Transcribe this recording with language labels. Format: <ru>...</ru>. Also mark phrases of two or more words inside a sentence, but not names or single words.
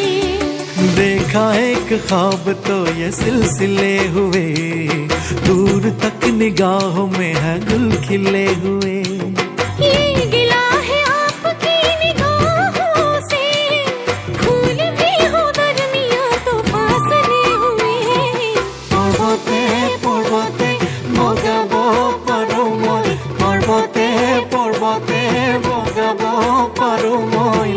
<hi>देखा एक ख्वाब तो ये सिलसिले हुए, दूर तक निगाहों में है गुल खिले हुए। ये गिला है आपकी निगाहों से, फूल भी हो दरमिया तो फासले हुए।</hi> <as>পৰ্বতে পৰ্বতে বগাব পাৰো মই, পৰ্বতে পৰ্বতে বগাব পাৰো মই।</as>